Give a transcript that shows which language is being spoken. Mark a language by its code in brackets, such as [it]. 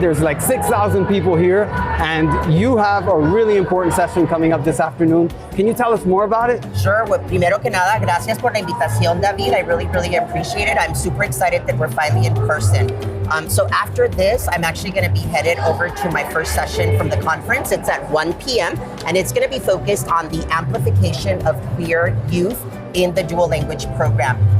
[en] There's like 6,000 people here, and you have a really important session coming up this afternoon. Can you tell us more about it? Sure. Well, [es] primero que nada, gracias por la invitación, David. [en] I really appreciate it. I'm super excited that we're finally in person. So after this, I'm actually going to be headed over to my first session from the conference. It's at 1 p.m. and it's going to be focused on the amplification of queer youth in the dual language program.